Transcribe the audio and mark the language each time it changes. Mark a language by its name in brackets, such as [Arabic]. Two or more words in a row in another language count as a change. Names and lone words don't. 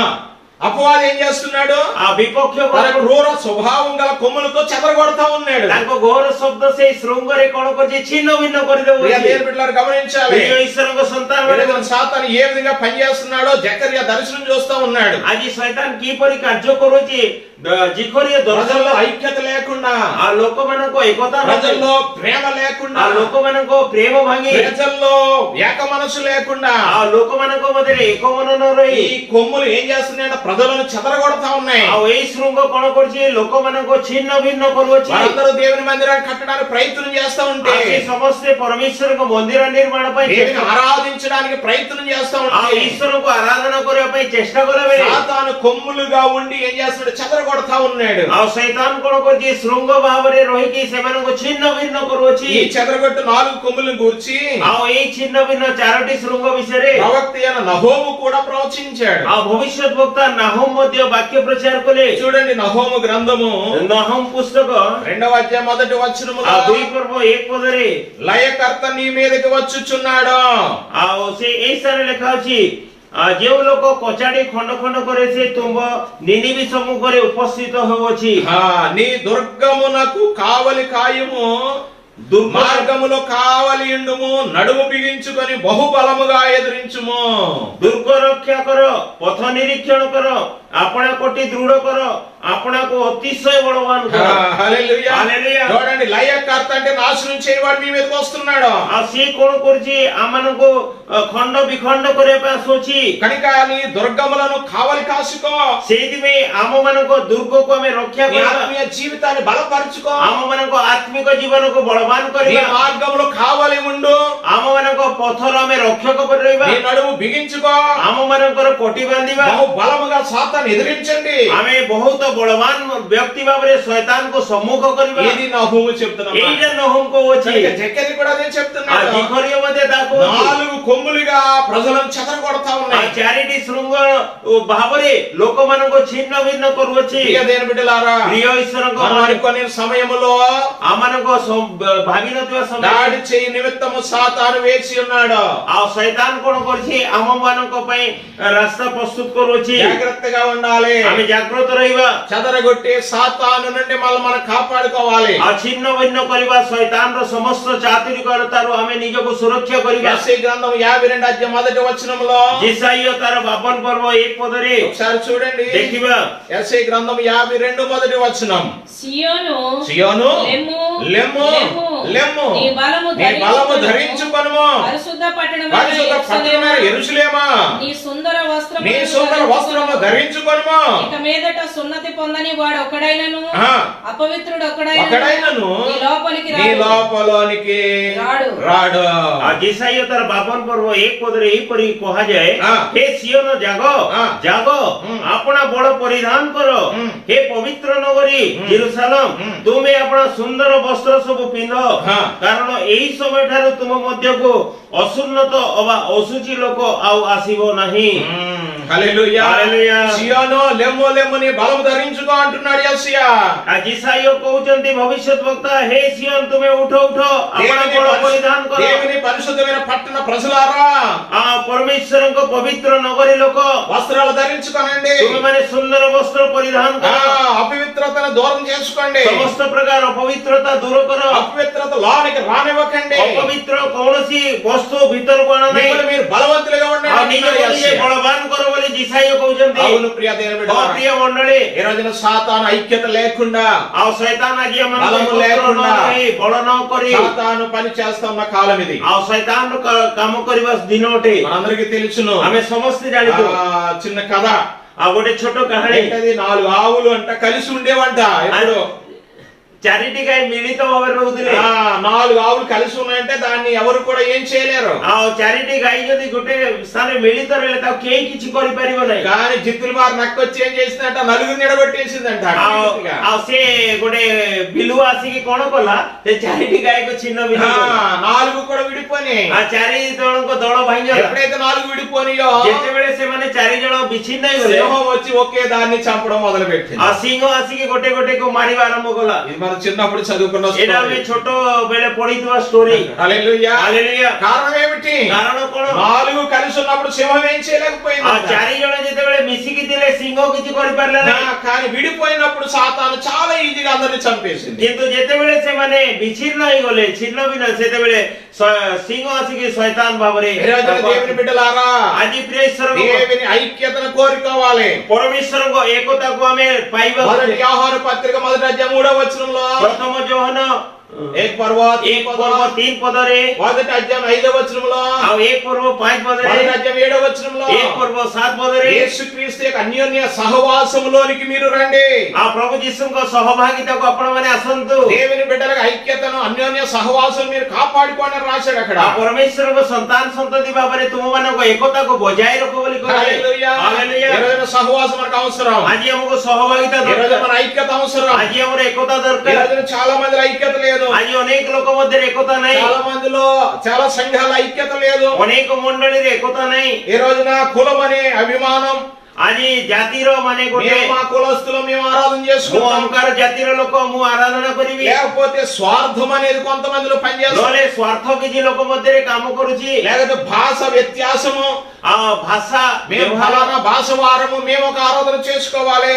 [Telugu] అపవాది ఏం చేస్తున్నాడు? [Odia] ଆଉ ବିପକ୍ଷ [Telugu] తన క్రూర స్వభావం గల కొమ్ములతో చెదరగొడతా ఉన్నాడు. [Odia] ତାଙ୍କ ଘୋର ଶବ୍ଦ ସେଇ ଶୃଙ୍ଗରେ କଣ କରୁଛି? ଛିନ୍ନ ଭିନ୍ନ [Telugu] ప్రియ [Odia] କରିଦେଉଛି। [Telugu] దేవుని బిడ్డలారా గమనించాలి. [Odia] ప్రియ ఈశ్వରଙ୍କ ସନ୍ତାନ [Telugu] ఈరోజు సాతాను ఏ విధంగా పనిచేస్తున్నాడో జకర్యా దర్శనం చూస్తా ఉన్నాడు. [Odia] ଆଜି ଶୈତାନ କିପରି କାର୍ଯ୍ୟ କରୁଛି? ଜିଖରିୟ ଦର୍ଶନ, [Telugu] ప్రజల్లో ఐక్యత లేకుండా, [Odia] ఆ ଲୋକମାନଙ୍କ ଏକତା ଭାଙ୍ଗି, [Telugu] ప్రజల్లో ప్రేమ లేకుండా, [Odia] ఆ ଲୋକମାନଙ୍କ ପ୍ରେମ ଭାଙ୍ଗି, [Telugu] ప్రజల్లో ఏక మనసు లేకుండా [Odia] ఆ ଲୋକମାନଙ୍କ ମଧ୍ୟରେ ଏକ ମନ ନ ରହି [Telugu] ఈ కొమ్ములు ఏం చేస్తున్నాయంటే ప్రజలను చెదరగొడతా ఉన్నాయి. [Odia] ଆଉ ଏଇ ଶୃଙ୍ଗ କଣ କରୁଛି? ଲୋକମାନଙ୍କୁ ଛିନ୍ନ ଭିନ୍ନ କରୁଅଛି। [Telugu] వారందరూ దేవుని మందిరాన్ని కట్టడానికి ప్రయత్నం చేస్తా ఉంటే, [Odia] ଆଉ ସେ ସମସ୍ତେ ପରମେଶ୍ୱରଙ୍କ ମନ୍ଦିର ନିର୍ମାଣ ପାଇଁ [Telugu] దేవుని ఆరాధించడానికి ప్రయత్నం చేస్తా [Odia] ଆଉ [Telugu] ఉంటే, [Odia] ଈଶ୍ୱରଙ୍କୁ ଆରାଧନା କରିବା ପାଇଁ ଚେଷ୍ଟା କଲା ବେଳେ [Telugu] సాతాను కొమ్ములుగా ఉండి ఏం చేస్తున్నాడు? చెదరగొడతా ఉన్నాడు. [Odia] ଆଉ ଶୈତାନ କଣ କରୁଛି? ଶୃଙ୍ଗ ଭାବରେ ରହିକି ସେମାନଙ୍କୁ ଛିନ୍ନ ଭିନ୍ନ କରୁଅଛି। [Telugu] ఈ చెదరగొట్టు 4 కొమ్ములను గూర్చి [Odia] ଆଉ ଏଇ ଛିନ୍ନ ଭିନ୍ନ 4ଟି ଶୃଙ୍ଗ ବିଷୟରେ [Telugu] ప్రవక్త అయిన నహోము కూడా ప్రవచించాడు. [Odia] ଆଉ ଭବିଷ୍ୟତ ବକ୍ତା ନାହମ୍ ମଧ୍ୟ ବାକ୍ୟ ప్రచాର କଲେ। [Telugu] చూడండి, నహోము గ్రంథము [Odia] ନାହମ୍ ପୁସ୍ତକ [Telugu] 2వ అధ్యాయం 1వ వచనములో, [Odia] ଆଉ 2 ପର୍ବ 1 ପଦରେ [Telugu] లయకర్త నీ మీదకి వచ్చుచున్నాడు. [Odia] ଆଉ ସେ ଏଇ ସ୍ଥାନରେ ଲେଖା ଅଛି, ଯେଉଁ ଲୋକ କଚାଡ଼ି ଖଣ୍ଡ ଖଣ୍ଡ କରେ ସେ ତୁମ୍ବ ନିନିବି ସମ୍ମୁଖରେ ଉପସ୍ଥିତ ହେଉଅଛି। [Telugu] నీ దుర్గమునకు కావలి కాయము, దుర్మార్గములో కావలి ఉండుము, నడుము బిగించుకొని బహుబలముగా ఎదురించుము. [Odia] ଦୁର୍ଗ ରକ୍ଷା କର, ପଥ ନିରୀକ୍ଷଣ କର, ଆପଣା କୋଟି ଦୃଢ କର, ଆପଣାକୁ ଅତିଶୟ ବଳବାନ କର। [Telugu] హల్లెలూయా. హల్లెలూయా. చూడండి, లయకర్త అంటే నాశనం చేయవాడు మీ మీదకి వస్తున్నాడు. [Odia] ଆଉ ସିଏ କଣ କରୁଛି? ଆମମାନଙ୍କୁ ଖଣ୍ଡ ବିଖଣ୍ଡ କରିବା ପାଇଁ ଆସୁଅଛି। [Telugu] కనుక నీ దుర్గములను కావలి కాసుకో. [Odia] ସେଇଥିପାଇଁ ଆମମାନଙ୍କ ଦୁର୍ଗକୁ ଆମେ ରକ୍ଷା [Telugu] నీ [Odia] କରିବା, [Telugu] ఆత్మీయ జీవితాన్ని బలపరచుకో. [Odia] ଆମମାନଙ୍କ ଆତ୍ମିକ ଜୀବନକୁ ବଳବାନ [Telugu] నీ [Odia] କରିବା, [Telugu] మార్గములో కావలి ఉండు. [Odia] ଆମମାନଙ୍କ ପଥର ଆମେ ରକ୍ଷକ କରି ରହିବା, [Telugu] నీ నడుము బిగించుకో. [Odia] ଆମମାନଙ୍କର କୋଟି ବାନ୍ଧିବା, [Telugu] బహు బలముగా సాతాన్ని ఎదిరించండి. [Odia] ଆମେ ବହୁତ ବଳବାନ ବ୍ୟକ୍ତି ଭାବରେ ଶୈତାନକୁ ସମ୍ମୁଖ କରିବା। [Telugu] ఇది నహూము చెప్తున్నాడు. [Odia] ଏଇଟା ନହୁମ୍ କହୁଅଛି। [Telugu] జకర్యా కూడా అదే [Odia] ଆଉ [Telugu] చెప్తున్నాడు. [Odia] ଜିଖରିୟ ମଧ୍ୟ ତାହା କହୁଛି। [Telugu] 4 కొమ్ములుగా ప్రజలను చెదరగొడతా [Odia] ଆଉ [Telugu] ఉన్నాయి. [Odia] 4ଟି ଶୃଙ୍ଗ ଭାବରେ ଲୋକମାନଙ୍କୁ ଛିନ୍ନ ଭିନ୍ନ କରୁଅଛି। [Telugu] ప్రియ దేవుని బిడ్డలారా, [Odia] ପ୍ରିୟ ଈଶ୍ୱରଙ୍କ [Telugu] మనం అనుకునే సమయములో [Odia] ଆମମାନଙ୍କ ଭାବିନଥିବା ସମୟ [Telugu] దాడి చేయి నిమిత్తము సాతాను వేచి ఉన్నాడు. [Odia] ଆଉ ଶୈତାନ କଣ କରୁଛି? ଆମମାନଙ୍କ ପାଇଁ ରାସ୍ତା ପ୍ରସ୍ତୁତ କରୁଅଛି। [Telugu] జాగ్రత్తగా ఉండాలి. [Odia] ଆମେ ଜାଗ୍ରତ ରହିବା, [Telugu] చెదరగొట్టే సాతాను నుండి మనం కాపాడుకోవాలి. [Odia] ଆଉ ଛିନ୍ନ ଭିନ୍ନ କରିବା ଶୈତାନର ସମସ୍ତ ଚାତୁରିକତାରୁ ଆମେ ନିଜକୁ ସୁରକ୍ଷା କରିବା। [Telugu] యెషయా గ్రంథం 52 అధ్యాయం 1వ వచనములో, [Odia] ଯେସାଇୟ ତାର 52 ପର୍ବ 1 ପଦରେ [Telugu] ఒకసారి చూడండి. [Odia] ଦେଖିବା, [Telugu] యెషయా గ్రంథం 52 మొదటి వచనం, సియోను సియోను లెమ్ము లెమ్ము లెమ్ము, నీ బలము నీ బలము ధరించుకొనుము, పరిశుద్ధ పట్టణమైన పరిశుద్ధ పట్టణమైన యెరూషలేమా, నీ సుందర వస్త్రము నీ సుందర వస్త్రము ధరించుకొనుము. ఇక మీదట సున్నతి పొందని వాడు ఒకడైనను ఆ, అపవిత్రుడు ఒకడైనను నీ లోపలికి నీ రాడు. లోపలోనికి రాడు. రాడు. [Odia] ଆଉ ଯେସାଇୟ ତାର 52 ପର୍ବ 1 ପଦରେ ଏହିପରି କୁହାଯାଏ, ହଁ। ହେ ସିଓନ ଜାଗ, ହଁ। ଜାଗ, ଆପଣା ବଳ ପରିଧାନ କର, ହେ ପବିତ୍ର ନଗରୀ ଜେରୁସାଲେମ, ତୁମେ ଆପଣା ସୁନ୍ଦର ବସ୍ତ୍ର ସବୁ ପିନ୍ଧ, କାରଣ ଏହି ସମୟ ଠାରୁ ତୁମ ମଧ୍ୟକୁ ଅସୁନ୍ନତ ଅବା ଅଶୁଚି ଲୋକ ଆଉ ଆସିବ ଆସିବ ନାହିଁ। [Telugu] హల్లెలూయా హల్లెలూయా। సియోను లెమ్ము లెమ్ము నీ బలము ధరించుకో అంటున్నాడు యేసయ్య। [Odia] ଇସାଇୟ କହୁଛନ୍ତି ଭବିଷ୍ୟତ ବକ୍ତା, ହେ ସିଓନ ତୁମେ ଉଠ ଉଠ, ଆପଣ ବଳ ପରିଧାନ କର। [Telugu] దేవుని పరిశుద్ధమైన పట్టణ ప్రజలారా, [Odia] ପରମେଶ୍ୱରଙ୍କ ପବିତ୍ର ନଗରୀ ଲୋକ, [Telugu] వస్త్రాలు ధరించుకోనండి, [Odia] ତୁମେମାନେ ସୁନ୍ଦର ବସ୍ତ୍ର ପରିଧାନ କର, [Telugu] అపవిత్రతను దూరం చేసుకోండి, [Odia] ସମସ୍ତ ପ୍ରକାର ଅପବିତ୍ରତା ଦୂର କର, [Telugu] అపవిత్రత లోనికి రానివ్వకండి, [Odia] ଅପବିତ୍ର କୌଣସି ବସ୍ତୁ ଭିତରକୁ ଆଣ ନାହିଁ, [Telugu] మిమ్మల్ని మీరు బలవంతులుగా [Odia] ଆଉ ନିଜକୁ ନିଜେ [Telugu] ఉండండి। [Odia] ବଳବାନ କର ବୋଲି ଇସାଇୟ କହୁଛନ୍ତି। [Telugu] అవును ప్రియ దేవుని బిడ్డలారా, ప్రియ మండళి, ఈ రోజున సాతాను ఐక్యత లేకుండా, [Odia] ଆଉ ଶୈତାନ ଆଜି [Telugu] బలము [Odia] ଆମମାନଙ୍କୁ [Telugu] లేకుండా, [Odia] ବଳ ନ କରି [Telugu] సాతాను పని చేస్తున్న కాలం ఇది। [Odia] ଆଉ ଶୈତାନ କାମ କରିବା ଦିନ ଅଟେ, [Telugu] మనందరికీ తెలుసును। [Odia] ଆମେ ସମସ୍ତେ ଜାଣିଛୁ। [Telugu] చిన్న కథ, [Odia] ଆଉ ଗୋଟେ ଛୋଟ କାହାଣୀ, [Telugu] ఏంటది? 4 ఆవులు అంట కలిసి ఉండేవంట ఎప్పుడు। [Odia] ଚାରିଟି ଗାଈ ମିଳିତ ଭାବରେ ରହୁଥିଲେ। [Telugu] 4 ఆవులు కలిసి ఉన్నాయంటే దాన్ని ఎవరు కూడా ఏం చేయలేరు। [Odia] ଆଉ ଚାରିଟି ଗାଈ ଯଦି ଗୋଟେ ସ୍ଥାନରେ ମିଳିତ ରହିଲେ ତାକୁ କେହି କିଛି କରିପାରିବ ନାହିଁ। [Telugu] కానీ జిత్తులు వారు నక్కొచ్చి ఏం చేసిందంట, నలుగురు నిలబెట్టేసిందంట। [Odia] ଆଉ ସେ ଗୋଟେ ବିଲୁଆ ଆସିକି କଣ କଲା, ସେ ଚାରିଟି ଗାଈକୁ ଛିନ୍ନ ଭିନ୍ନ କଲା। [Telugu] 4 కూడా విడిపోయి, [Odia] ఆ ଚାରି ଜଣଙ୍କ ଦଳ ଭାଙ୍ଗିଗଲା। [Telugu] ఎప్పుడైతే 4 విడిపోనియో, [Odia] ଯେତେବେଳେ ସେମାନେ 4 ଜଣ ବିଚ୍ଛିନ୍ନ ହେଇଗଲେ, [Telugu] సింహం వచ్చి ఒకే దాన్ని చంపడం మొదలు పెట్టింది। [Odia] ଆଉ ସିଂହ ଆସିକି ଗୋଟେ ଗୋଟେକୁ ମାରିବା ଆରମ୍ଭ କଲା। [Telugu] ఇది మన చిన్నప్పుడు చదువుకున్న [Odia] ଏଇଟା ଆମେ ଛୋଟ ବେଳେ ପଢିଥିବା ଷ୍ଟୋରୀ। [Telugu] హల్లెలూయా। హల్లెలూయా। కారణం ఏమిటి? [Odia] କାରଣ କଣ? [Telugu] 4 కలిసి ఉన్నప్పుడు సింహం ఏం చేయలేకపోయింది। [Odia] ఆ 4 ଜଣ ଯେତେବେଳେ ମିଶିକି ଥିଲେ ସିଂହ କିଛି କରିପାରିଲା ନାହିଁ। [Telugu] కానీ విడిపోయినప్పుడు సాతాను చాలా ఈజీగా అందరిని చంపేసింది। [Odia] କିନ୍ତୁ ଯେତେବେଳେ ସେମାନେ ବିଚ୍ଛିନ୍ନ ହେଇଗଲେ, ଛିନ୍ନ ଭିନ୍ନ, ସେତେବେଳେ ସିଂହ ଆସିକି ଶୈତାନ ଭାବରେ। [Telugu] దేవుని బిడ్డలారా, [Odia] ଆଜି ପ୍ରିୟ ଈଶ୍ୱରଙ୍କ [Telugu] దేవుని ఐక్యతను కోరుకోవాలి। [Odia] ପରମେଶ୍ୱରଙ୍କ ଏକତାକୁ ଆମେ ପାଇବା। [Telugu] మొదటి యోహాను పత్రిక 1వ అధ్యాయం 3వ వచనంలో, [Odia] ପ୍ରଥମ ଯୋହନ 1 ପର୍ବ 3 ପଦରେ, [Telugu] 1వ అధ్యాయం 5వ వచనంలో, [Odia] ଆଉ 1 ପର୍ବ 5 ପଦରେ, [Telugu] 1వ అధ్యాయం 7వ వచనంలో, [Odia] 1 ପର୍ବ 7 ପଦରେ, [Telugu] యేసుక్రీస్తు యొక్క అన్యోన్య సహవాసములోనికి మీరు రండి। [Odia] ଆଉ ପ୍ରଭୁ ଯୀଶୁଙ୍କ ସହଭାଗିତାକୁ ଆପଣମାନେ ଆସନ୍ତୁ। [Telugu] దేవుని బిడ్డల ఐక్యతను అన్యోన్య సహవాసం మీరు కాపాడుకోండి అని రాశాడు అక్కడ। [Odia] ଆଉ ପରମେଶ୍ୱରଙ୍କ ସନ୍ତାନ ସନ୍ତତି ଭାବରେ ତୁମମାନଙ୍କ ଏକତାକୁ ବଜାୟ ରଖ ବୋଲି କହିଲେ। [Telugu] హల్లెలూయా। హల్లెలూయా। ఈ రోజున సహవాసం మనకు అవసరం। [Odia] ଆଜି ଆମକୁ ସହଭାଗିତା [Telugu] ఈ రోజు [Odia] ଦରକାର। [Telugu] మన ఐక్యత అవసరం। [Odia] ଆଜି ଆମର ଏକତା [Telugu] ఈ [Odia] ଦରକାର। [Telugu] రోజున చాలా మంది ఐక్యత లేదు। [Odia] ଆଜି ଅନେକ ଲୋକ ମଧ୍ୟରେ ଏକତା ନାହିଁ। [Telugu] చాలా మందిలో చాలా సంఘాల ఐక్యత లేదు। [Odia] ଅନେକ ମଣ୍ଡଳୀରେ ଏକତା ନାହିଁ। [Telugu] ఈ రోజున కులం అనే అభిమానం, [Odia] ଆଜି ଜାତିର ମାନେ ଗୋଟେ, [Telugu] మేము మా కులస్తులం మేము ఆరాధన [Odia] ମୁଁ [Telugu] చేసుకుంటాం, [Odia] ଅମକାର ଜାତିର ଲୋକ, ମୁଁ ଆରାଧନା କରିବି, [Telugu] లేకపోతే స్వార్థం అనేది కొంతమందిలో పనిచేస్తుంది, [Odia] ନହେଲେ ସ୍ୱାର୍ଥ କିଛି ଲୋକ ମଧ୍ୟରେ କାମ କରୁଛି, [Telugu] లేకపోతే భాష వ్యత్యాసము, [Odia] ଆଉ ଭାଷା [Telugu] మేము [Odia] ବ୍ୟବହାର, [Telugu] ఫలానా భాష వారము మేము ఒక ఆరాధన చేసుకోవాలి,